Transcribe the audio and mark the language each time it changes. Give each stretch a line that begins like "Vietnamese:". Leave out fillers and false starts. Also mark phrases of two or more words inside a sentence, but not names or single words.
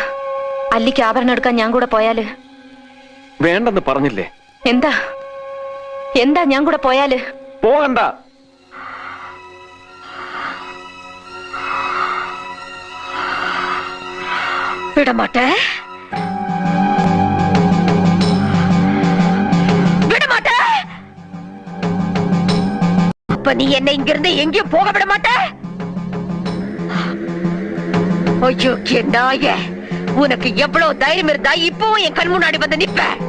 Malayalam: അല്ലിക്ക് ആഭരണം എടുക്കാൻ ഞാൻ കൂടെ പോയാല്? വേണ്ടെന്ന് പറഞ്ഞില്ലേ? എന്താ എന്താ ഞാൻ കൂടെ പോയാല്? പോകണ്ട. വിടമാട്ടെ,
Tamil: விடமாட்ட. அப்ப நீ என்னை இங்கிருந்து எங்கேயும் போக விட மாட்ட? ஐயோ நாய, உனக்கு எவ்வளவு தைரியம் இருந்தா இப்பவும் என் கண் முன்னாடி வந்து நிப்ப?